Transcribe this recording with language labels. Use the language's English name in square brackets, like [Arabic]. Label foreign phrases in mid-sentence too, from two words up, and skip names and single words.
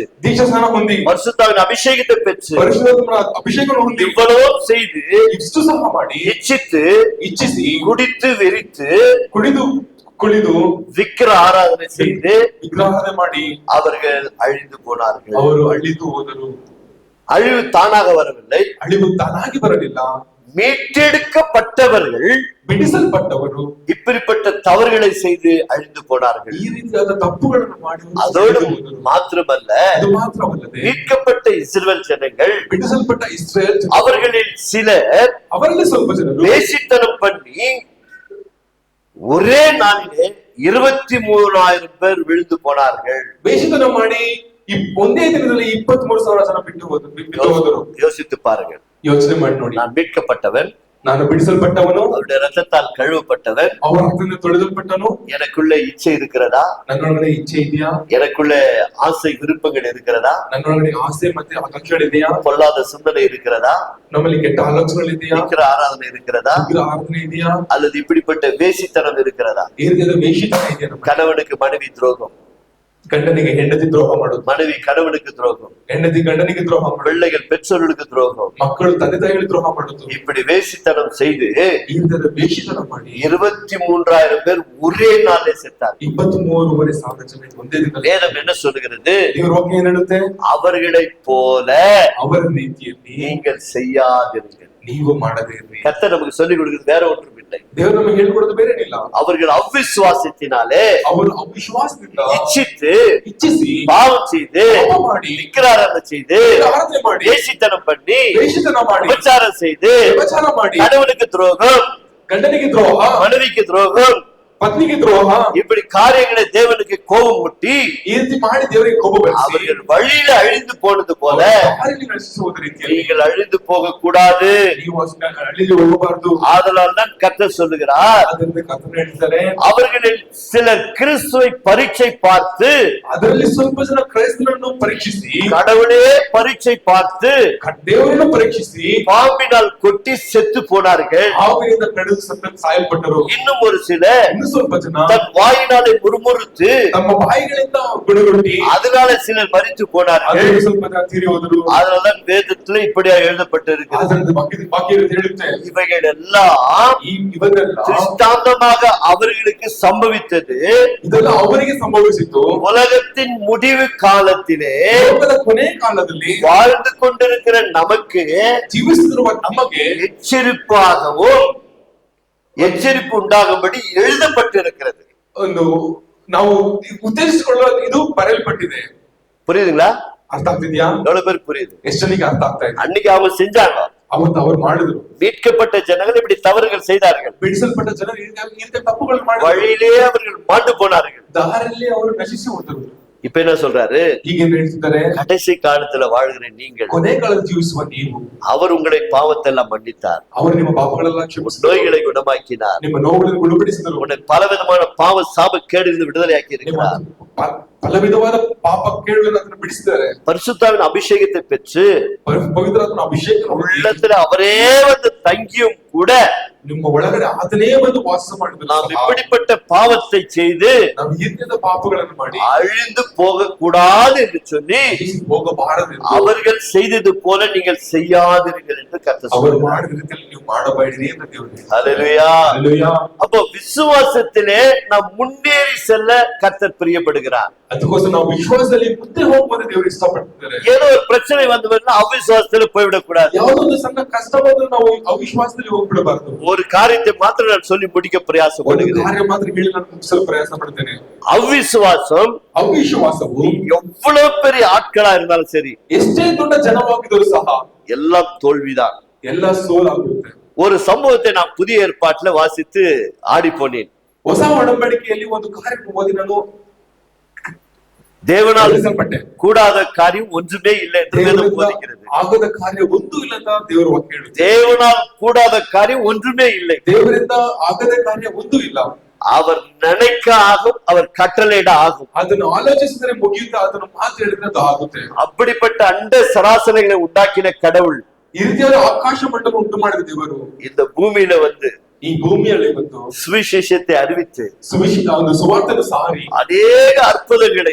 [Kannada] ದೀಕ್ಷಾಸ್ನಾನ ಹೊಂದಿ, [Tamil] பரிசுத்தாவின் அபிஷேகத்தை பெற்று, [Kannada] ಪರಿಶುದ್ಧಾತ್ಮನ ಅಭಿಷೇಕವನ್ನು ಹೊಂದಿ, [Tamil] இவ்வளவு செய்து [Kannada] ಇಷ್ಟು ಸಹ ಮಾಡಿ, [Tamil] இச்சித்து குடித்து வெறித்து [Kannada] ಕುಳಿದು [Tamil] விக்கிர ஆராதனை செய்து [Kannada] ವಿಗ್ರಹಾರಾಧನೆ ಮಾಡಿ [Tamil] அவர்கள் அழிந்து போனார்கள். [Kannada] ಅವರು ಅಳಿದು ಹೋದರು. [Tamil] அழிவு தானாக வரவில்லை, [Kannada] ಅಳಿವು ತಾನಾಗಿ ಬರಲಿಲ್ಲ. [Tamil] மீட்டெடுக்கப்பட்டவர்கள், [Kannada] ಬಿಡಿಸಲ್ಪಟ್ಟವರು [Tamil] இப்படிப்பட்ட தவறுகளை செய்து அழிந்து போனார்கள். [Kannada] ಈ ರೀತಿಯಾದ ತಪ್ಪುಗಳನ್ನು ಮಾಡಿ [Tamil] அதோடு மாத்திரமல்ல, [Kannada] ಅದು ಮಾತ್ರವಲ್ಲದೆ [Tamil] மீட்கப்பட்ட இஸ்ரவேல் ஜனங்கள், [Kannada] ಬಿಡಿಸಲ್ಪಟ್ಟ ಇಸ್ರೇಲ್ [Tamil] அவர்களில் சிலர் [Kannada] ಅವರಲ್ಲಿ ಸ್ವಲ್ಪ ಜನರು [Tamil] வேசித்தனம் பண்ணி ஒரே நாளிலே 23,000 பேர் விழுந்து போனார்கள். [Kannada] ವೇಷತನ ಮಾಡಿ ಒಂದೇ ದಿನದಲ್ಲಿ 23,000 ಜನ ಬಿಟ್ಟು ಹೋದರು. [Tamil] யோசித்து பாருங்கள். [Kannada] ಯೋಚನೆ ಮಾಡಿ ನೋಡಿ. [Tamil] நான் மீட்கப்பட்டவன், [Kannada] ನಾನು ಬಿಡಿಸಲ್ಪಟ್ಟವನು, [Tamil] அவருடைய ரத்தத்தால் கழுவப்பட்டவன், [Kannada] ಅವರ ರಕ್ತದಿಂದ ತೊಳೆದಲ್ಪಟ್ಟನು. [Tamil] எனக்குள்ள இச்சை இருக்கிறதா? [Kannada] ನನ್ನೊಳಗಡೆ ಇಚ್ಛೆ ಇದೆಯಾ? [Tamil] எனக்குள்ள ஆசை விருப்பங்கள் இருக்கிறதா? [Kannada] ನನ್ನೊಳಗಡೆ ಆಸೆ ಮತ್ತೆ ಆಕಾಂಕ್ಷೆಗಳಿದೆಯಾ? [Tamil] பொல்லாத சிந்தனை இருக்கிறதா? [Kannada] ನಮ್ಮಲ್ಲಿ ಕೆಟ್ಟ ಆಲೋಚನೆಗಳಿದೆಯಾ? [Tamil] விக்கிர ஆராதனை இருக்கிறதா? [Kannada] ವಿಗ್ರಹ ಆರಾಧನೆ ಇದೆಯಾ? [Tamil] அல்லது இப்படிப்பட்ட வேசித்தனம் இருக்கிறதா? [Kannada] ಈ ರೀತಿಯಾದ ವೇಷಿತನ ಇದೆಯಾ? [Tamil] கணவனுக்கு மனைவி துரோகம், [Kannada] ಗಂಡನಿಗೆ ಹೆಂಡತಿ ದ್ರೋಹ ಮಾಡುದು, [Tamil] மனைவி கணவனுக்கு துரோகம், [Kannada] ಹೆಂಡತಿ ಗಂಡನಿಗೆ ದ್ರೋಹ ಮಾಡುದು, [Tamil] பிள்ளைகள் பெற்றோர்களுக்கு துரோகம், [Kannada] ಮಕ್ಕಳು ತಂದೆ ತಾಯಿಗಳಿಗೆ ದ್ರೋಹ ಮಾಡುದು. [Tamil] இப்படி வேசித்தனம் செய்து [Kannada] ಈ ರೀತಿಯಾದ ವೇಷಿತನ ಮಾಡಿ [Tamil] 23,000 பேர் ஒரே நாளே செத்தார். [Kannada] 23,500 ಜನ ಒಂದೇ ದಿನದಲ್ಲಿ. [Tamil] வேதம் என்ன சொல்லுகிறது? [Kannada] ದೇವರ ವಾಕ್ಯ ಏನ್ ಹೇಳುತ್ತೆ? [Tamil] அவர்களைப் போல [Kannada] ಅವರ ರೀತಿಯಲ್ಲಿ [Tamil] நீங்கள் செய்யாதிருங்கள். [Kannada] ನೀವು ಮಾಡದೇ ಇರ್ರಿ. [Tamil] கர்த்தர் நமக்கு சொல்லிக் கொடுக்கிறது வேற ஒன்றும் இல்லை. [Kannada] ದೇವರು ನಮಗೆ ಹೇಳ್ಕೊಡೋದು ಬೇರೇನಿಲ್ಲ. [Tamil] அவர்கள் அவிசுவாசத்தினாலே, [Kannada] ಅವರು ಅವಿಶ್ವಾಸದಿಂದ [Tamil] இச்சித்து பாவம் செய்து [Kannada] ಮಾಡಿ [Tamil] விக்கிராராதனை செய்து [Kannada] ಆರಾಧನೆ ಮಾಡಿ [Tamil] வேசித்தனம் பண்ணி [Kannada] ವೇಷಿತನ ಮಾಡಿ [Tamil] விபச்சாரம் செய்து [Kannada] ವ್ಯಭಿಚಾರ ಮಾಡಿ [Tamil] கணவனுக்கு துரோகம், [Kannada] ಗಂಡನಿಗೆ ದ್ರೋಹ, [Tamil] மனைவிக்கு துரோகம், [Kannada] ಪತ್ನಿಗೆ ದ್ರೋಹ, [Tamil] இப்படி காரியங்களை தேவனுக்கு கோபம் முட்டி [Kannada] ಈ ರೀತಿ ಮಾಡಿ ದೇವರಿಗೆ ಕೋಪ ಬರಿಸಿ [Tamil] அவர்கள் வழியில அழிந்து போனது போல [Kannada] ದಾರಿಯಲ್ಲಿ ನಶಿಸುವುದ ರೀತಿಯಲ್ಲಿ [Tamil] நீங்கள் அழிந்து போக கூடாது. [Kannada] ನೀವು ಅಳಿದು ಹೋಗಬಾರದು. [Tamil] ஆதலால் தான் கர்த்தர் சொல்லுகிறார், [Kannada] ಅದರಿಂದ ಕರ್ತನು ಹೇಳ್ತಾರೆ, [Tamil] அவர்களில் சிலர் கிறிஸ்துவை பரீட்சை பார்த்து, [Kannada] ಅದರಲ್ಲಿ ಸ್ವಲ್ಪ ಜನ ಕ್ರೈಸ್ತರನ್ನು ಪರೀಕ್ಷಿಸಿ, [Tamil] கடவுளே பரீட்சை பார்த்து [Kannada] ದೇವರನ್ನು ಪರೀಕ್ಷಿಸಿ [Tamil] பாம்பினால் கொட்டி செத்து போனார்கள். [Kannada] ಹಾವಿನಿಂದ ಕಡಿದು ಸಾಯಲ್ಪಟ್ಟರು. [Tamil] இன்னும் ஒரு சிலர் [Kannada] ಇನ್ನು ಸ್ವಲ್ಪ ಜನ [Tamil] தன் வாயினாலே முறுமுறுத்து [Kannada] ತಮ್ಮ ಬಾಯಿಗಳಿಂದ ಗುಣಗುಟ್ಟಿ [Tamil] அதனால சிலர் மரித்து போனார்கள். [Kannada] ಅದರಲ್ಲಿ ಸ್ವಲ್ಪ ಜನ ತೀರಿ ಹೋದರು. [Tamil] அதனாலதான் வேதத்துல இப்படியா எழுதப்பட்டிருக்கிறது. [Kannada] ಅದರಿಂದ ವಾಕ್ಯ ಹೇಳುತ್ತೆ, [Tamil] இவைகள் எல்லாம் [Kannada] ಇವರೆಲ್ಲ [Tamil] திருஷ்டாந்தமாக அவர்களுக்கு சம்பவித்தது [Kannada] ಇದೆಲ್ಲ ಅವರಿಗೆ ಸಂಭವಿಸಿತು [Tamil] உலகத்தின் முடிவு காலத்திலே [Kannada] ಲೋಕದ ಕೊನೆ ಕಾಲದಲ್ಲಿ [Tamil] வாழ்ந்து கொண்டிருக்கிற நமக்கு [Kannada] ಜೀವಿಸುತ್ತಿರುವ ನಮಗೆ [Tamil] எச்சரிப்பாகவும் எச்சரிப்பு உண்டாகும்படி எழுதப்பட்டிருக்கிறது. [Kannada] ಒಂದು ನಾವು ಉದ್ದೇಶಿಸಿಕೊಳ್ಳುವ ಇದು ಬರೆಯಲ್ಪಟ್ಟಿದೆ. [Tamil] புரியுதுங்களா? [Kannada] ಅರ್ಥ ಆಗ್ತಿದ್ಯಾ? [Tamil] எவ்வளவு பேர் புரியுது? [Kannada] ಎಷ್ಟು ಜನಕ್ಕೆ ಅರ್ಥ ಆಗ್ತಾ ಇದೆ? [Tamil] அன்னைக்கு அவங்க செஞ்சாங்க. [Kannada] ಅವತ್ತು ಅವರು ಮಾಡಿದ್ರು. [Tamil] மீட்கப்பட்ட ஜனங்கள் இப்படி தவறுகள் செய்தார்கள். [Kannada] ಬಿಡಿಸಲ್ಪಟ್ಟ ಜನರು ಇಂಥ ತಪ್ಪುಗಳು ಮಾಡಿದ್ರು. [Tamil] வழியிலே அவர்கள் மாண்டு போனார்கள். [Kannada] ದಾರಿಯಲ್ಲಿ ಅವರು ನಶಿಸಿ ಹೋದರು. [Tamil] இப்ப என்ன சொல்றாரு? [Kannada] ಈಗ ಏನ್ ಹೇಳ್ತಿದ್ದಾರೆ? [Tamil] கடைசி காலத்துல வாழ்கிற நீங்கள், [Kannada] ಕೊನೆ ಕಾಲದ ಜೀವಿಸುವ ನೀವು, [Tamil] அவர் உங்களை பாவத்தெல்லாம் மன்னித்தார், [Kannada] ಅವರು ನಿಮ್ಮ ಪಾಪಗಳೆಲ್ಲ ಕ್ಷಮಿಸಿದರು, [Tamil] நோய்களை குணமாக்கினார், [Kannada] ನಿಮ್ಮ ನೋವುಗಳನ್ನು ಗುಣಪಡಿಸಿದರು, [Tamil] உன்னை பலவிதமான பாவ சாப கேடிலிருந்து விடுதலையாக்கி இருக்கிறார், [Kannada] ಪಲ ವಿಧವಾದ ಪಾಪ ಕೇಳುಗಳನ್ನು ಅದನ್ನು ಬಿಡಿಸಿದ್ದಾರೆ, [Tamil] பரிசுத்தாவின் அபிஷேகத்தை பெற்று [Kannada] ಪವಿತ್ರಾತ್ಮನ ಅಭಿಷೇಕ [Tamil] உள்ளத்துல அவரே வந்து தங்கியும் கூட [Kannada] ನಿಮ್ಮ ಒಳಗಡೆ ಅದನ್ನೇ ಒಂದು ವಾಸ ಮಾಡಿದ್ರು. [Tamil] நாம் இப்படிப்பட்ட பாவத்தை செய்து [Kannada] ನಾವು ಇಂಥದ ಪಾಪಗಳನ್ನು ಮಾಡಿ [Tamil] அழிந்து போக கூடாது என்று சொல்லி [Kannada] ಹೋಗಬಾರದು. [Tamil] அவர்கள் செய்தது போல நீங்கள் செய்யாதீர்கள் என்று கர்த்தர் [Kannada] ಅವರು [Tamil] சொல்றார். [Kannada] ಮಾಡಿದ ರೀತಿಯಲ್ಲಿ ನೀವು ಮಾಡಬೇಡಿರಿ ಅಂತ ದೇವರು ಹೇಳ್ತಾರೆ. [Tamil] ஹல்லேலூயா. [Kannada] ಹಲ್ಲೆಲೂಯಾ. [Tamil] அப்போ விசுவாசத்திலே நாம் முன்னேறி செல்ல கர்த்தர் பிரியப்படுகிறார். [Kannada] ಅದಕ್ಕೋಸ್ಕರ ನಾವು ವಿಶ್ವಾಸದಲ್ಲಿ ಮುಂದೆ ಹೋಗುವಂತ ದೇವರು ಇಷ್ಟಪಡ್ತಿದ್ದಾರೆ. [Tamil] ஏதோ ஒரு பிரச்சனை வந்து அவிசுவாசத்துல போய்விடக் கூடாது. [Kannada] ಯಾವುದೋ ಒಂದು ಸಣ್ಣ ಕಷ್ಟ ಬಂದ್ರೆ ನಾವು ಅವಿಶ್ವಾಸದಲ್ಲಿ ಹೋಗ್ಬಿಡಬಾರದು. [Tamil] ஒரு காரியத்தை மாத்திரம் நான் சொல்லி முடிக்க [Kannada] ಒಂದು [Tamil] பிரயாசப்படுகிறேன். [Kannada] ಕಾರ್ಯ ಮಾತ್ರ ಹೇಳಿ ನಾನು ಮುಗಿಸಲು ಪ್ರಯಾಸ ಪಡ್ತೇನೆ. [Tamil] அவிசுவாசம் [Kannada] ಅವಿಶ್ವಾಸವು [Tamil] எவ்வளவு பெரிய ஆட்களா இருந்தாலும் சரி, [Kannada] ಎಷ್ಟೇ ದೊಡ್ಡ ಜನವಾಗಿದ್ದರೂ ಸಹ [Tamil] எல்லாம் தோல்விதான். [Kannada] ಎಲ್ಲ ಸೋಲಾಗುತ್ತೆ. [Tamil] ஒரு சம்பவத்தை நான் புதிய ஏற்பாட்டுல வாசித்து ஆடி போனேன். [Kannada] ಹೊಸ ಒಡಂಬಡಿಕೆಯಲ್ಲಿ ಒಂದು ಕಾರ್ಯ ಓದಿ ನಾನು [Tamil] தேவனால் [Kannada] ಕಲಿಸಲ್ಪಟ್ಟೆ. [Tamil] கூடாத காரியம் ஒன்றுமே இல்லை என்று வேதம் போதிக்கிறது. [Kannada] ಆಗದ ಕಾರ್ಯ ಒಂದು ಇಲ್ಲ ಅಂತ ದೇವರು ವಾಕ್ಯ ಹೇಳುತ್ತೆ. [Tamil] தேவனால் கூடாத காரியம் ஒன்றுமே இல்லை. [Kannada] ದೇವರಿಂದ ಆಗದ ಕಾರ್ಯ ಒಂದು ಇಲ್ಲ. [Tamil] அவர் நினைக்க ஆகும், அவர் கட்டளையிட ஆகும். [Kannada] ಅದನ್ನು ಆಲೋಚಿಸಿದರೆ ಮುಗಿಯುತ್ತಾ ಅದನ್ನು ಮಾತು ಹೇಳಿದ್ರೆ ಅದು ಆಗುತ್ತೆ. [Tamil] அப்படிப்பட்ட அண்ட சராசரங்களை உண்டாக்கின கடவுள் [Kannada] ಈ ರೀತಿಯಾದ ಆಕಾಶ ಮಂಡಲ ಉಂಟು ಮಾಡಿದ ದೇವರು [Tamil] இந்த பூமியில வந்து [Kannada] ಈ ಭೂಮಿಯಲ್ಲಿ ಬಂದು [Tamil] சுவிசேஷத்தை அறிவித்து [Kannada] ಒಂದು ಸುವಾರ್ತೆಯನ್ನು ಸಾರಿ [Tamil] அநேக அற்புதங்களை,